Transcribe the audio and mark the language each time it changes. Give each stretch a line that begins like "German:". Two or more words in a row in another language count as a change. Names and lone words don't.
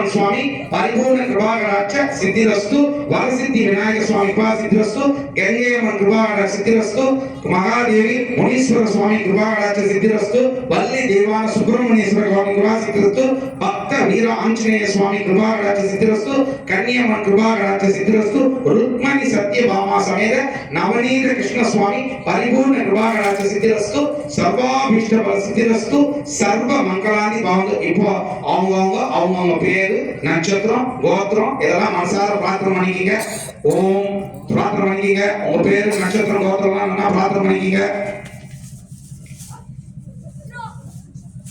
Sanskrit: स्वामी परिपूर्ण कृपाकटाक्ष सिद्धिरस्तु वरसिद्धि विनायक स्वामी कृपा सिद्धिरस्तु गंगे अम्मन कृपाकटाक्ष सिद्धिरस्तु महादेवी मुनीश्वर स्वामी कृपाकटाक्ष सिद्धिरस्तु वल्ली देवान सुब्रह्मण्य स्वामी कृपा सिद्धिरस्तु भक्त वीर आंजनेय स्वामी कृपा कटाक्ष सिद्धिरस्तु कन्यामन कृपा कटाक्ष सिद्धिरस्तु रुक्मणी सत्यभामा समेत नवनीत कृष्ण स्वामी परिपूर्ण कृपा कटाक्ष सिद्धिरस्तु सर्वाभीष्ट बल सिद्धिरस्तु सर्व मंगलानि भवन्तु।
Tamil: இப்போ அவங்க பேரு நட்சத்திரம் கோத்திரம் இதெல்லாம் மனசார பிரார்த்தனை பண்ணிக்கங்க. ஓம் பிரார்த்தனை பண்ணிக்கங்க. உங்க பேரு நட்சத்திரம் கோத்திரம் பிரார்த்தனை பண்ணிக்கங்க.